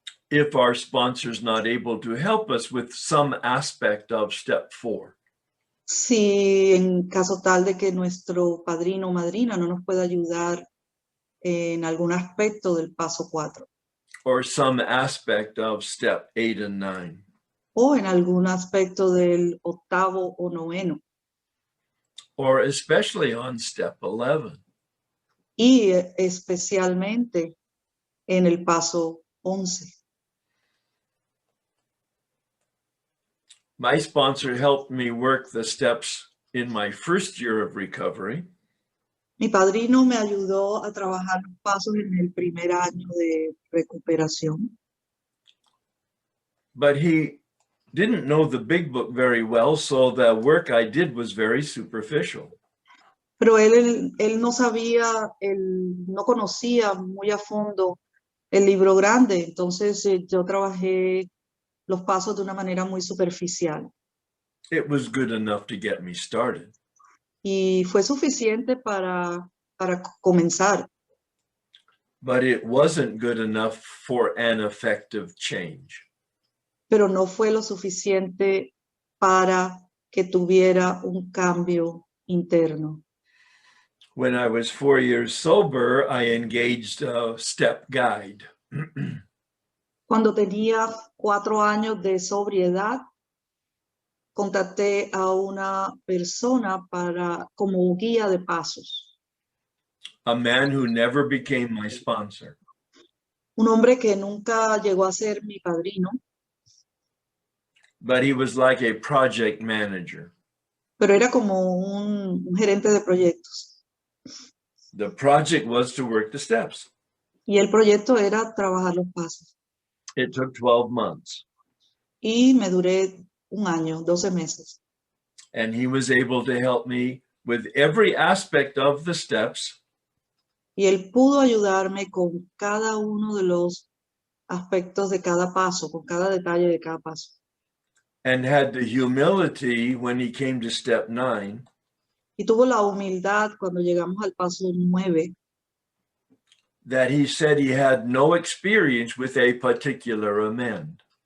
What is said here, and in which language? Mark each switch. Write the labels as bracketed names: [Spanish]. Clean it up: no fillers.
[English] If our sponsor's not able to help us with some aspect of step 4. [Spanish] Si en caso tal de que nuestro padrino o madrina no nos pueda ayudar en algún aspecto del paso 4. [English] Or some aspect of step 8 and 9. [Spanish] O en algún aspecto del 8º o 9º. [English] Or especially on step 11. [Spanish] Y especialmente en el paso 11. [English] My sponsor helped me work the steps in my first year of recovery. [Spanish] Mi padrino me ayudó a trabajar los pasos en el primer año de recuperación. [English] But he didn't know the big book very well, so the work I did was very superficial. [Spanish] Pero él no sabía, él no conocía muy a fondo el libro grande, entonces yo trabajé los pasos de una manera muy superficial. [English] It was good enough to get me started. [Spanish] Y fue suficiente para comenzar, [English] But it wasn't good enough for an effective change. [Spanish] pero no fue lo suficiente para que tuviera un cambio interno. [English] When I was 4 years sober, I engaged a step guide. [Spanish] Cuando tenía 4 años de sobriedad, contacté a una persona como guía de pasos. [English] A man who never became my sponsor. [Spanish] Un hombre que nunca llegó a ser mi padrino, [English] But he was like a project manager. [Spanish] pero era como un gerente de proyectos. [English] The project was to work the steps. [Spanish] Y el proyecto era trabajar los pasos. [English] It took 12 months. [Spanish] Y me duré un año, 12 meses. [English] And he was able to help me with every aspect of the steps. [Spanish] Y él pudo ayudarme con cada uno de los aspectos de cada paso, con cada detalle de cada paso. [English] And had the humility when he came to step 9 [Spanish] Y tuvo la humildad cuando llegamos al paso 9, [English] that he said he had no experience with a particular amend.